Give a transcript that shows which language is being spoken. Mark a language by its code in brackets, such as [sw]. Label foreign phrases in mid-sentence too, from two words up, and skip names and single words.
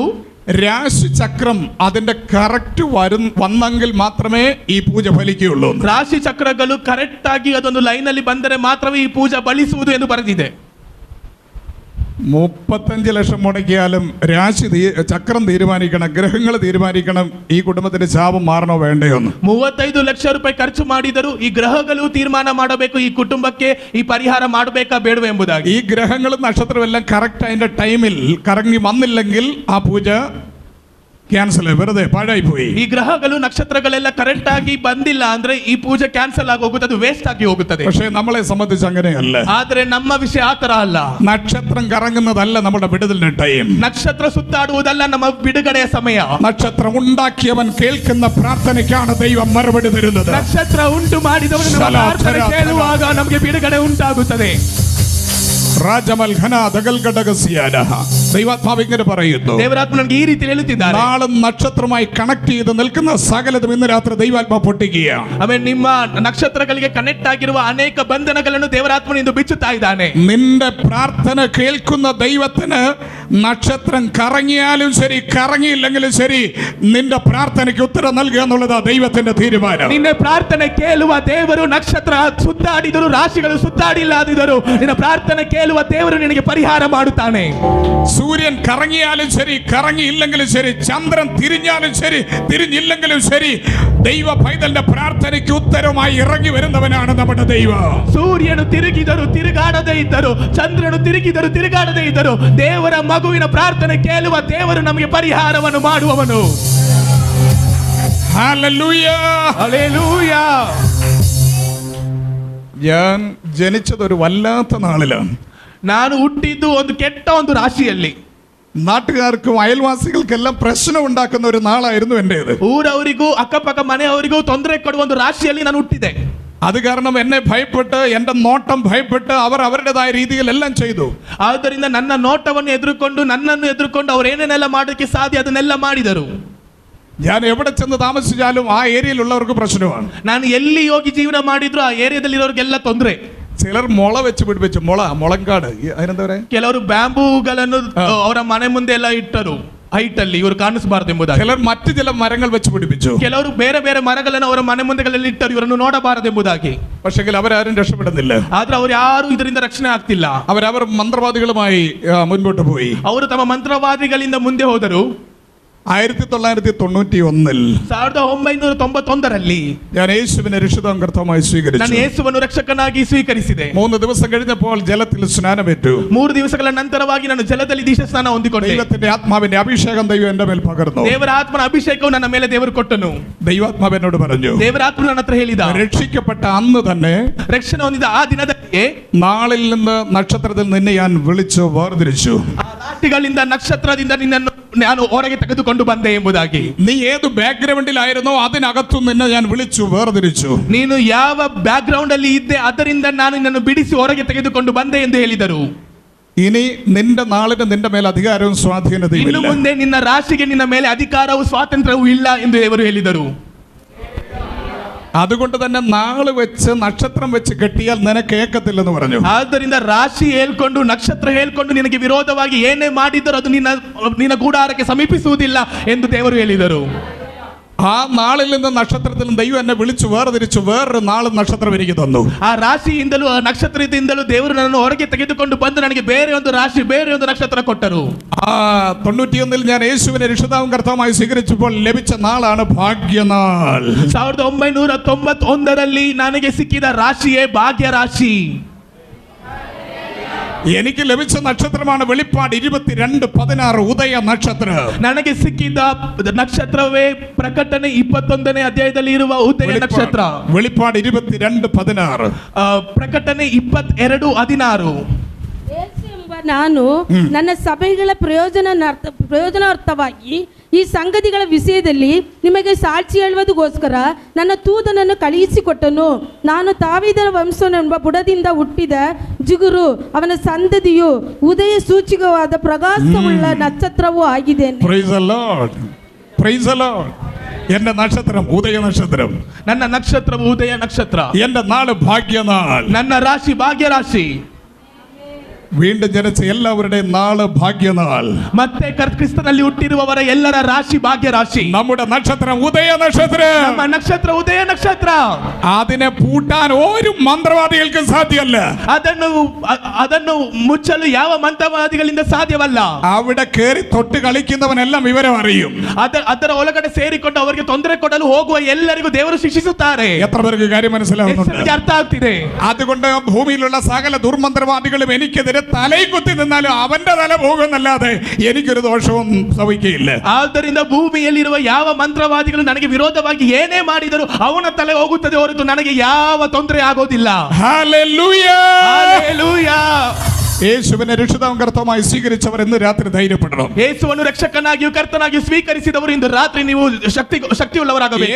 [ml] രാശിചക്രം അതിന്റെ കറക്റ്റ് വന്നെങ്കിൽ മാത്രമേ ഈ പൂജ ഫലിക്കുകയുള്ളൂ. [kn] ರಾಶಿ ಚಕ್ರಗಳು ಕರೆಕ್ಟ್ ಆಗಿ ಅದೊಂದು ಲೈನ್ ಅಲ್ಲಿ ಬಂದರೆ ಮಾತ್ರವೇ ಈ ಪೂಜೆ ಫಲಿಸುವುದು ಎಂದು ಬರೆದಿದೆ. [ml] 35 ലക്ഷം മുടക്കിയാലും രാശി ചക്രം തീരുമാനിക്കണം, ഗ്രഹങ്ങൾ തീരുമാനിക്കണം ഈ കുടുംബത്തിന്റെ ശാപം മാറണോ വേണ്ടയോ എന്ന്. [kn] 35 ಲಕ್ಷ ರೂಪಾಯಿ ಖರ್ಚು ಮಾಡಿದರು ಈ ಗ್ರಹಗಳು ತೀರ್ಮಾನ ಮಾಡಬೇಕು ಈ ಕುಟುಂಬಕ್ಕೆ ಈ ಪರಿಹಾರ ಮಾಡಬೇಕಾ ಬೇಡವೇ ಎಂಬುದಾಗಿ. [ml] ഈ ഗ്രഹങ്ങളും നക്ഷത്രവും എല്ലാം കറക്റ്റ് അതിന്റെ ടൈമിൽ കറങ്ങി വന്നില്ലെങ്കിൽ ആ പൂജ ಕ್ಯಾನ್ಸಲ್, വെറുതെ ಪಾಡಾയി പോയി. [kn] ಈ ಗ್ರಹಗಳು ನಕ್ಷತ್ರಗಳೆಲ್ಲ ಕರೆಕ್ಟ್ ಆಗಿ ಬಂದಿಲ್ಲ ಅಂದ್ರೆ ಈ ಪೂಜೆ ಕ್ಯಾನ್ಸಲ್ ಆಗಿ ಹೋಗುತ್ತದೆ, ವೇಸ್ಟ್ ಆಗಿ ಹೋಗುತ್ತದೆ. [ml] പക്ഷേ നമ്മളെ സംബന്ധിച്ച് അങ്ങനെയല്ല. [kn] ಆದ್ರೆ ನಮ್ಮ ವಿಷಯ ಆತರ ಅಲ್ಲ. [ml] നക്ഷത്രം കറങ്ങുന്നതല്ല നമ്മുടെ വിടുതലിന്റെ ടൈം. [kn] ನಕ್ಷತ್ರ ಸುತ್ತಾಡುವುದಲ್ಲ ನಮ್ಮ ಬಿಡುಗಡೆಯ ಸಮಯ. [ml] നക്ഷത്രം ഉണ്ടാക്കിയവൻ കേൾക്കുന്ന പ്രാർത്ഥനയ്ക്കാണ് ദൈവം മറുപടി തരുന്നത്. [kn] ನಕ್ಷತ್ರ ಉಂಟು ಮಾಡಿದವನು ನಮ್ಮ ಪ್ರಾರ್ಥನೆ ಕೇಳುವಾಗ ನಮಗೆ ಬಿಡುಗಡೆ ಉಂಟಾಗುತ್ತದೆ. ರಾಜಮಲ್ ಘನ ದಗಲ್ ಘಟಗಸಿಯಾನ [ml] ദൈവാത്മാവ് ഇങ്ങനെ പറയുന്നു, [kn] ದೇವರಾತ್ಮ ನನಗೆ ಈ ರೀತಿ ಹೇಳುತ್ತಿದ್ದಾರೆ. [ml] നാളും നക്ഷത്രമായി കണക്ട് ചെയ്ത് നിൽക്കുന്ന സകലതും ഇന്ന് രാത്രി ദൈവാത്മാവ് പൊട്ടിക്കുക. [kn] ಆಮೇಲೆ ನಿಮ್ಮ ನಕ್ಷತ್ರಗಳಿಗೆ ಕನೆಕ್ಟ್ ಆಗಿರುವ ಅನೇಕ ಬಂಧನಗಳನ್ನು ದೇವರಾತ್ಮನು ಇಂದು ಬಿಚ್ಚುತ್ತಾ ಇದ್ದಾನೆ. [ml] നിന്റെ പ്രാർത്ഥന കേൾക്കുന്ന ദൈവത്തിന് നക്ഷത്രം കറങ്ങിയാലും ശരി കറങ്ങിയില്ലെങ്കിലും ശരി നിന്റെ പ്രാർത്ഥനയ്ക്ക് ഉത്തരം നൽകുക എന്നുള്ളതാ ദൈവത്തിന്റെ തീരുമാനം. [kn] ನಿನ್ನ ಪ್ರಾರ್ಥನೆ ಕೇಳುವ ದೇವರು, ನಕ್ಷತ್ರ ಸುತ್ತಾಡಿದರು, ರಾಶಿಗಳು ಸುತ್ತಾಡಿಲ್ಲದಿದ್ದರು, ನಿನ್ನ ಪ್ರಾರ್ಥನೆ ಕೇಳುವ ದೇವರು ನಿನಗೆ ಪರಿಹಾರ ಮಾಡುತ್ತಾನೆ. [ml] സൂര്യൻ കറങ്ങിയാലും ശരി കറങ്ങിയില്ലെങ്കിലും ശരി, ചന്ദ്രൻ തിരിഞ്ഞാലും ശരി തിരിഞ്ഞില്ലെങ്കിലും ശരി, ദൈവ പൈതലിന്റെ പ്രാർത്ഥനയ്ക്ക് ഉത്തരമായി ഇറങ്ങി വരുന്നവനാണ് നമ്മുടെ ദൈവം. [kn] ಸೂರ್ಯನು ತಿರುಗಿದರು ತಿರುಗಾಡದೇ ಇದ್ದರು, ಚಂದ್ರನು ತಿರುಗಿದರು ತಿರುಗಾಡದೇ ಇದ್ದರು, ದೇವರ ಮಗುವಿನ ಪ್ರಾರ್ಥನೆ ಕೇಳುವ ದೇವರು ನಮಗೆ ಪರಿಹಾರವನ್ನು ಮಾಡುವವನು. [ml] ഹല്ലേലൂയ, [kn] ಹಲ್ಲೆಲೂಯ. [ml] ഞാൻ ജനിച്ചത് ഒരു വല്ലാത്ത നാളിലാണ്. [kn] ನಾನು ಹುಟ್ಟಿದ್ದು ಒಂದು ಕೆಟ್ಟ ಒಂದು ರಾಶಿಯಲ್ಲಿ. [ml] നാട്ടുകാർക്കും അയൽവാസികൾക്കെല്ലാം പ്രശ്നം ഉണ്ടാക്കുന്ന ഒരു നാളായിരുന്നു എന്റേത്. [kn] ಊರವರಿಗೂ ಅಕ್ಕಪಕ್ಕ ಮನೆಯವರಿಗೂ ತೊಂದರೆ ಕೊಡುವ ಒಂದು ರಾಶಿಯಲ್ಲಿ ನಾನು ಹುಟ್ಟಿದೆ. [ml] അത് കാരണം എന്നെ ഭയപ്പെട്ട്, എന്റെ നോട്ടം ഭയപ്പെട്ട് അവർ അവരുടേതായ രീതിയിൽ എല്ലാം ചെയ്തു. [kn] ಆದ್ದರಿಂದ ನನ್ನ ನೋಟವನ್ನು ಎದುರುಕೊಂಡು, ನನ್ನನ್ನು ಎದುರುಕೊಂಡು ಅವರು ಏನೇನೆಲ್ಲ ಮಾಡೋಕ್ಕೆ ಸಾಧ್ಯ ಅದನ್ನೆಲ್ಲ ಮಾಡಿದರು. [ml] ഞാൻ എവിടെ ചെന്ന് താമസിച്ചാലും ആ ഏരിയയിലുള്ളവർക്ക് പ്രശ്നമാണ്. [kn] ನಾನು ಎಲ್ಲಿ ಹೋಗಿ ಜೀವನ ಮಾಡಿದ್ರು ಆ ಏರಿಯಾದಲ್ಲಿರೋರಿಗೆಲ್ಲ ತೊಂದರೆ. [ml] ചിലർ മുള വെച്ച് പിടിപ്പിച്ചു, മുളങ്കാട്, അതിനെന്താ പറയാ, [kn] ಕೆಲವರು ಬ್ಯಾಂಬೂಗಳನ್ನು ಅವರ ಮನೆ ಮುಂದೆ ಎಲ್ಲ ಇಟ್ಟರು ಹೈಟ್ ಅಲ್ಲಿ, ಇವರು ಕಾಣಿಸಬಾರದು ಎಂಬುದಾಗಿ. [ml] ചിലർ മറ്റു ചില മരങ്ങൾ വെച്ച് പിടിപ്പിച്ചു. [kn] ಕೆಲವರು ಬೇರೆ ಬೇರೆ ಮರಗಳನ್ನು ಅವರ ಮನೆ ಮುಂದೆಗಳಲ್ಲಿ ಇಟ್ಟರು, ಇವರನ್ನು ನೋಡಬಾರದು ಎಂಬುದಾಗಿ. [ml] പക്ഷെങ്കിൽ അവരാരും രക്ഷപ്പെടുന്നില്ല. [kn] ಆದ್ರೆ ಅವರು ಯಾರು ಇದರಿಂದ ರಕ್ಷಣೆ ಆಗ್ತಿಲ್ಲ. [ml] അവർ മന്ത്രവാദികളുമായി മുൻപോട്ട് പോയി. [kn] ಅವರು ತಮ್ಮ ಮಂತ್ರವಾದಿಗಳಿಂದ ಮುಂದೆ ಹೋದರು. [ml] 1991 [kn] 1991 [ml] ഞാൻ യേശുവിനെ രക്ഷിതാവും കർത്താവുമായി [kn] ನಾನು [ml] സ്വീകരിച്ചു. [kn] ಯೇಸುವನ್ನು ರಕ್ಷಕನಾಗಿ ಸ್ವೀಕರಿಸಿದೆ. [ml] 3 ദിവസം കഴിഞ്ഞപ്പോൾ ജലത്തിൽ സ്നാനമേറ്റു. [kn] 3 ದಿವಸಗಳ ನಂತರವಾಗಿ ನಾನು ಜಲದಲ್ಲಿ ದೀಕ್ಷಾಸ್ನಾನ ಹೊಂದಿಕೊಂಡೆ. [ml] ദൈവത്തിന്റെ ആത്മാവിന്റെ അഭിഷേകം ദൈവം എന്റെ മേൽ പകർന്നു. [kn] ದೇವರ ಆತ್ಮನ ಅಭಿಷೇಕವು ನನ್ನ ಮೇಲೆ ದೇವರು ಕೊಟ್ಟನು. [ml] ദൈവാത്മാവ് എന്നോട് പറഞ്ഞു, [kn] ದೇವರ ಆತ್ಮ ನನ್ನ ಹತ್ರ ಹೇಳಿದ, [ml] രക്ഷിക്കപ്പെട്ട അന്ന് തന്നെ [kn] ರಕ್ಷಣೆ ಹೊಂದಿದ ಆ ದಿನದಲ್ಲಿ [ml] നാളിൽ നിന്ന് നക്ഷത്രത്തിൽ നിന്നെ ഞാൻ വിളിച്ചു വേർതിരിച്ചു. [kn] ಆ ರಾಶಿಗಳಿಂದ ನಕ್ಷತ್ರದಿಂದ ನಿನ್ನನ್ನು ನಾನು ಹೊರಗೆ ತೆಗೆದುಕೊಂಡು ಬಂದೆ ಎಂಬುದಾಗಿ. [ml] നീ ഏത് ബാക്ക്ഗ്രൗണ്ടിലായിരുന്നോ അതിനകത്തു നിന്നെ ഞാൻ വിളിച്ചു വേർതിരിച്ചു. [kn] ನೀನು ಯಾವ ಬ್ಯಾಕ್ ಗ್ರೌಂಡ್ ಅಲ್ಲಿ ಇದ್ದೆ ಅದರಿಂದ ನಾನು ನಿನ್ನನ್ನು ಬಿಡಿಸಿ ಹೊರಗೆ ತೆಗೆದುಕೊಂಡು ಬಂದೆ ಎಂದು ಹೇಳಿದರು. [ml] ഇനി നിന്റെ നാളിന് നിന്റെ മേൽ അധികാരവും സ്വാധീനതയും [kn] ಇನ್ನು [ml] ഇല്ല. [kn] ಮುಂದೆ ನಿನ್ನ ರಾಶಿಗೆ ನಿನ್ನ ಮೇಲೆ ಅಧಿಕಾರವು ಸ್ವಾತಂತ್ರ್ಯವೂ ಇಲ್ಲ ಎಂದು ದೇವರು ಹೇಳಿದರು. [ml] അതുകൊണ്ട് തന്നെ നാള് വെച്ച് നക്ഷത്രം വെച്ച് കെട്ടിയാൽ നിനക്ക് ഏക്കത്തില്ലെന്ന് പറഞ്ഞു. [kn] ಆದ್ದರಿಂದ ರಾಶಿ ಹೇಳ್ಕೊಂಡು ನಕ್ಷತ್ರ ಹೇಳ್ಕೊಂಡು ನಿನಗೆ ವಿರೋಧವಾಗಿ ಏನೇ ಮಾಡಿದರೂ ಅದು ನಿನ್ನ ಗೂಡಾರಕ್ಕೆ ಸಮೀಪಿಸುವುದಿಲ್ಲ ಎಂದು ದೇವರು ಹೇಳಿದರು. [ml] ആ നാളിൽ നിന്ന് നക്ഷത്രത്തിൽ ദൈവം എന്നെ വിളിച്ചു വേർതിരിച്ചു. വേറൊരു നാളും നക്ഷത്രം എനിക്ക് തന്നു. [kn] ಆ ರಾಶಿಯಿಂದಲೂ ಆ ನಕ್ಷತ್ರದಿಂದಲೂ ದೇವರು ನನ್ನನ್ನು ಹೊರಗೆ ತೆಗೆದುಕೊಂಡು ಬಂದು ನನಗೆ ಬೇರೆ ಒಂದು ರಾಶಿ, ಬೇರೆ ಒಂದು ನಕ್ಷತ್ರ ಕೊಟ್ಟರು. [ml] 91 ഞാൻ യേശുവിനെ രക്ഷിതാവും കർത്താവുമായി സ്വീകരിച്ചപ്പോൾ ലഭിച്ച നാളാണ് ഭാഗ്യനാൾ. [kn] 1991 ನನಗೆ ಸಿಕ್ಕಿದ ರಾಶಿಯೇ ಭಾಗ್ಯ ರಾಶಿ. [ml] എനിക്ക് ലഭിച്ച നക്ഷത്രമാണ് വെളിപ്പാട് 22:16 ഉദയ നക്ഷത്രം. [kn] ನನಗೆ ಸಿಕ್ಕಿದ ನಕ್ಷತ್ರವೇ ಪ್ರಕಟಣೆ 21ನೇ ಅಧ್ಯಾಯದಲ್ಲಿ ಇರುವ ಉದಯ ನಕ್ಷತ್ರ. [ml] വെളിപ്പാട് 22:16 [kn] ಪ್ರಕಟಣೆ 22:16. ನಾನು ನನ್ನ ಸಭೆಗಳ ಪ್ರಯೋಜನಾರ್ಥವಾಗಿ ಈ ಸಂಗತಿಗಳ ವಿಷಯದಲ್ಲಿ ನಿಮಗೆ ಸಾಕ್ಷಿ ಹೇಳುವುದಕ್ಕೋಸ್ಕರ ನನ್ನ ತೂತನನ್ನು ಕಳುಹಿಸಿಕೊಟ್ಟನು. ನಾನು ದಾವೀದನ ವಂಶವೆಂಬ ಬುಡದಿಂದ ಹುಟ್ಟಿದ ಜಿಗುರು, ಅವನ ಸಂತತಿಯು ಉದಯ ಸೂಚಕವಾದ ಪ್ರಕಾಶವುಳ್ಳ ನಕ್ಷತ್ರವೂ ಆಗಿದ್ದೇನೆ. [en] Praise the Lord. Praise the Lord. [ml] എന്റെ നക്ഷത്രം ഉദയ നക്ഷത്രം. [kn] ನನ್ನ ನಕ್ಷತ್ರವು ಉದಯ ನಕ್ಷತ್ರ. [ml] എന്റെ നാള് ഭാഗ്യനാൾ. [kn] ನನ್ನ ರಾಶಿ ಭಾಗ್ಯ ರಾಶಿ. [ml] വീണ്ടും ജനിച്ച എല്ലാവരുടെയും നാള് ഭാഗ്യനാൾ. [kn] ಮತ್ತೆ ಕ್ರಿಸ್ತನಲ್ಲಿ ಹುಟ್ಟಿರುವವರ ಎಲ್ಲರ ರಾಶಿ ಭಾಗ್ಯ ರಾಶಿ. [ml] നമ്മുടെ നക്ഷത്രം ഉദയ നക്ഷത്രം. [kn] ನಮ್ಮ ನಕ್ಷತ್ರ ಉದಯ ನಕ್ಷತ್ರ. [ml] അതിനെ പൂട്ടാൻ ഒരു മന്ത്രവാദികൾക്കും സാധ്യമല്ല. [kn] ಅದನ್ನು ಮುಚ್ಚಲು ಯಾವ ಮಂತ್ರವಾದಿಗಳಿಂದ ಸಾಧ್ಯವಲ್ಲ. [ml] അവിടെ കയറി തൊട്ട് കളിക്കുന്നവനെല്ലാം വിവരം അറിയും. [kn] ಅದರ ಒಳಗಡೆ ಸೇರಿಕೊಂಡು ಅವರಿಗೆ ತೊಂದರೆ ಕೊಡಲು ಹೋಗುವ ಎಲ್ಲರಿಗೂ ದೇವರು ಶಿಕ್ಷಿಸುತ್ತಾರೆ. [ml] എത്ര പേർക്ക് കാര്യം മനസ്സിലാവുന്നുണ്ട്? [kn] ಅರ್ಥ ಆಗ್ತಿದೆ. [ml] അതുകൊണ്ട് ഭൂമിയിലുള്ള സകല ദുർമന്ത്രവാദികളും എനിക്കെതിരെ തലയിൽ കുത്തി നിന്നാലും അവന്റെ തല പോകുന്നല്ലാതെ എനിക്കൊരു ദോഷവും സംഭവിക്കുകയില്ല. [kn] ಆದ್ದರಿಂದ ಭೂಮಿಯಲ್ಲಿರುವ ಯಾವ ಮಂತ್ರವಾದಿಗಳು ನನಗೆ ವಿರೋಧವಾಗಿ ಏನೇ ಮಾಡಿದರೂ ಅವನ ತಲೆ ಹೋಗುತ್ತದೆ ಹೊರತು ನನಗೆ ಯಾವ ತೊಂದರೆ ಆಗೋದಿಲ್ಲ. [ml] Hallelujah. [kn] Hallelujah. [ml] യേശുവിനെ രക്ഷിതാവും കർത്താവുമായി സ്വീകരിച്ചവർ ഇന്ന് രാത്രി ധൈര്യപ്പെടണം. [kn] ಯೇಸುವನ್ನು ರಕ್ಷಕನಾಗಿಯೂ ಕರ್ತನಾಗಿಯೂ ಸ್ವೀಕರಿಸಿದವರು ಇಂದು ರಾತ್ರಿ ನೀವು ಶಕ್ತಿಯುಳ್ಳವರಾಗಬೇಕು.